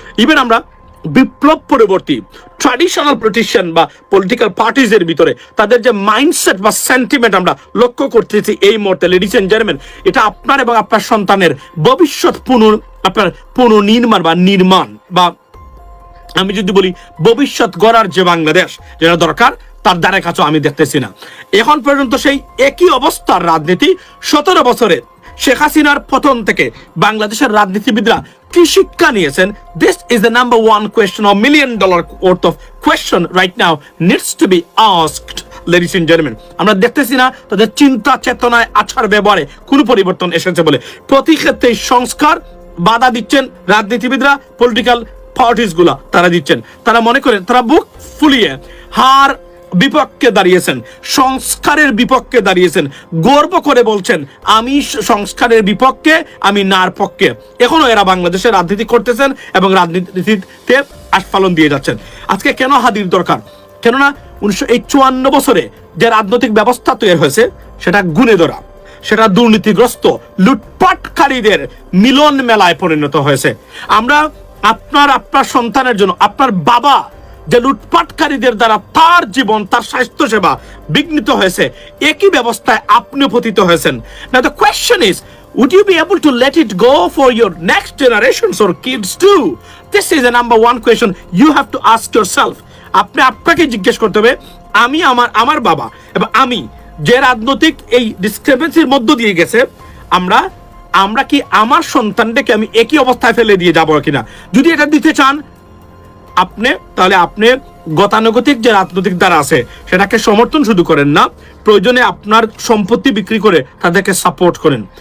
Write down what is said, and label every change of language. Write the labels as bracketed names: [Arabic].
[Bangla] Even আমরা বিপ্লব পরবর্তী traditional politician বা পলিটিক্যাল পার্টিজের ভিতরে তাদের যে মাইন্ডসেট বা সেন্টিমেন্ট আমরা লক্ষ্য করতেছি এই মুহূর্তে, [English] ladies and gentleman, [Bangla] এটা আপনার এবং আপনার সন্তানের ভবিষ্যৎ পুনর্নির্মাণ বা নির্মাণ বা আমি যদি বলি ভবিষ্যৎ গড়ার যে বাংলাদেশ যেটা দরকার, তার দ্বারা কাছেও আমি দেখতেছি না। এখন পর্যন্ত সেই একই অবস্থার রাজনীতি 17 বছরে শেখ হাসিনার পতন থেকে বাংলাদেশের রাজনীতিবিদরা কি শিক্ষা নিয়েছেন? [English] This is the number one question of $1 million worth of question right now needs to be asked, ladies and gentlemen. [Bangla] আমরা দেখতেছি না তাদের চিন্তা চেতনায়, আচার ব্যবহারে কোনো পরিবর্তন এসেছে বলে। প্রতি ক্ষেত্রে সংস্কার বাধা দিচ্ছেন রাজনীতিবিদরা, পলিটিক্যাল পার্টিস গুলা তারা দিচ্ছেন। তারা মনে করেন তারা বুক ফুলিয়ে হার বিপক্ষে দাঁড়িয়েছেন, সংস্কারের বিপক্ষে দাঁড়িয়েছেন, গর্ব করে বলছেন আমি সংস্কারের বিপক্ষে, আমি নার পক্ষে। এখনো এরা বাংলাদেশের রাজনীতি করতেছেন এবং রাজনীতিতে আস্ফালন দিয়ে যাচ্ছেন। আজকে কেন হাদির দরকার? কেননা 1954 বছরে যে রাজনৈতিক ব্যবস্থা তৈরি হয়েছে সেটা গুণে ধরা, সেটা দুর্নীতিগ্রস্ত লুটপাটকারীদের মিলন মেলায় পরিণত হয়েছে। আমরা আপনার সন্তানের জন্য আপনার বাবা যে লুটপাটকারীদের দ্বারা তার জীবন, তার স্বাস্থ্য সেবা বিঘ্নিত হয়েছে, একই ব্যবস্থায় আপনি পতিত হয়েছেন। [English] Now the question is, would you be able to let it go for your next generations or kids too? This is the number one question you have to ask yourself. [Bangla] আপনাকে জিজ্ঞেস করতে হবে, আমি আমার বাবা এবং আমি যে রাজনৈতিক এই ডিসক্রিপেন্সির মধ্য দিয়ে গেছে, আমরা কি আমার সন্তানটাকে আমি একই অবস্থায় ফেলে দিয়ে যাবো কিনা? যদি এটা দিতে চান তাহলে আপনি গতানুগতিক যে রাজনৈতিক দ্বারা আছে সেটাকে সমর্থন শুধু করেন না, প্রয়োজনে আপনার সম্পত্তি বিক্রি করে তাদেরকে সাপোর্ট করেন।